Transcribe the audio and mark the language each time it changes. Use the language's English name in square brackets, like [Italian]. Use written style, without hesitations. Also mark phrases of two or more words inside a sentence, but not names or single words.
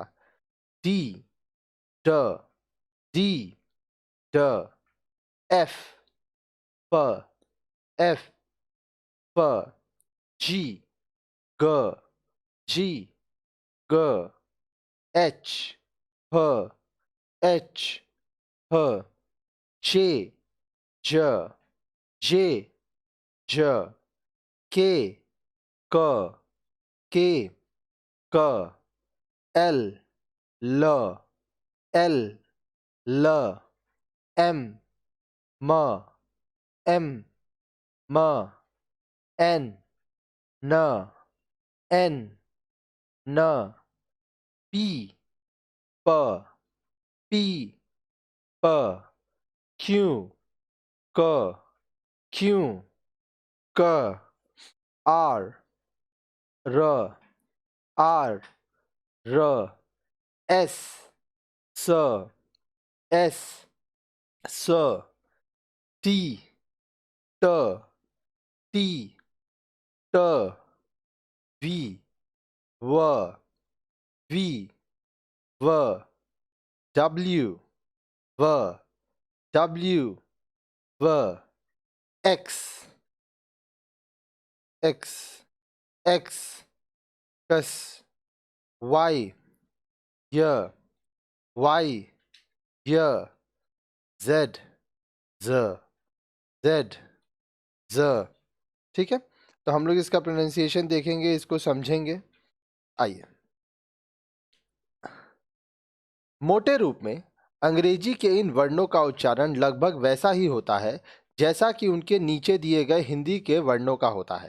[Hindi] डी, ड, डी, ड, एफ, प, एफ, प, जी, ग, जी, ग, एच, ह, एच, ह, जे, ज, जे, ज, के, क, के, क, एल, ल, एल, ल, एम, म, एम, म, एन, न, एन, न, पी, प, पी, प, क्यू, क, क्यू, क, आर, र, आर, र, एस, स, एस, स, टी, ट, टी, ट, वी, व, वी, व, डब्ल्यू, व, डब्ल्यू, व, एक्स, एक्स, एक्स, कस, वाई, य, वाई, य, जेड, ज, जेड, ज, ठीक है। तो हम लोग इसका प्रोनाउंसिएशन देखेंगे, इसको समझेंगे। आइए, मोटे रूप में अंग्रेजी के इन वर्णों का उच्चारण लगभग वैसा ही होता है जैसा कि उनके नीचे दिए गए हिंदी के वर्णों का होता है।